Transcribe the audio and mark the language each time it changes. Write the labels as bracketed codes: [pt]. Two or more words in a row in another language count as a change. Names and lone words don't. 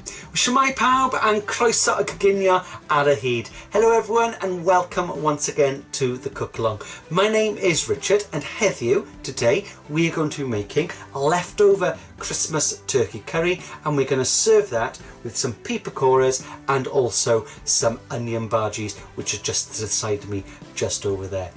[cy] Shwmae pawb and croeso y coginio ar y hyd. [en] Hello everyone and welcome once again to the cook along. My name is Richard and heddiw, today we are going to be making a leftover Christmas turkey curry, and we're going to serve that with some pea pakoras and also some onion bhajis, which are just to the side of me just over there.